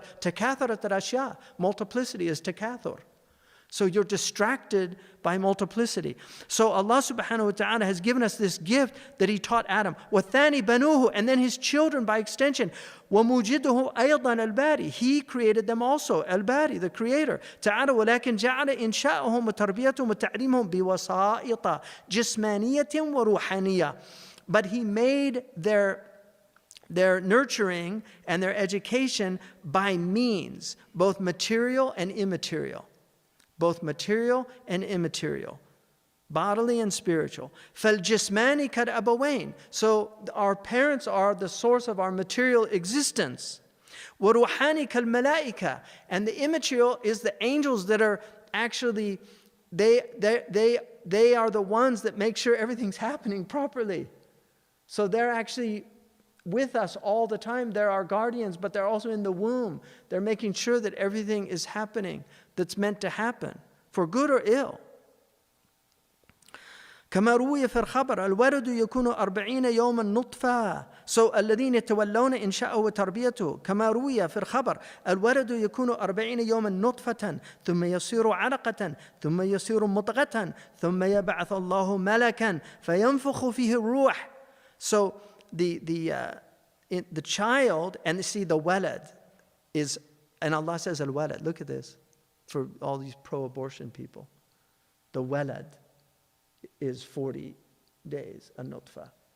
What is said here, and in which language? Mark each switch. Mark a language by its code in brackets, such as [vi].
[en] But takatharat al-ashya. Multiplicity is takathur. So you're distracted by multiplicity. So Allah subhanahu wa ta'ala has given us this gift that He taught Adam. [ar] وَالثَّانِي بَنُوهُ. [en] And then his children by extension. [ar] وَمُوجِدُهُ أَيْضًا الْبَارِي. [en] He created them also. Al-Bari, the creator. [ar] تعالى ولكن جعل إنشاءهم وتربيتهم وتعليمهم بوسائط جسمانية وروحانية. [en] But He made their nurturing and their education by means, both material and immaterial. Both material and immaterial, bodily and spiritual. [ar] فَالْجِسْمَانِ كَالْأَبَوَيْنِ. [en] So our parents are the source of our material existence. [ar] وَرُوحَانِ كَالْمَلَائِكَةِ. [en] And the immaterial is the angels that are actually, they are the ones that make sure everything's happening properly. So they're actually with us all the time. They're our guardians, but they're also in the womb. They're making sure that everything is happening that's meant to happen, for good or ill. [ar] كما روي في الخبر الولد يكون 40 يوما نطفة. So الذين يتولون إنشاءه وتربيته كما روي في الخبر الولد يكون 40 يوما نطفة ثم يصير علقة ثم يصير مضغة ثم يبعث الله ملكا فينفخ فيه الروح. [en] So the child, and see the walad is, and Allah says al-walad, look at this, for all these pro-abortion people. The walad is 40 days, a nutfa.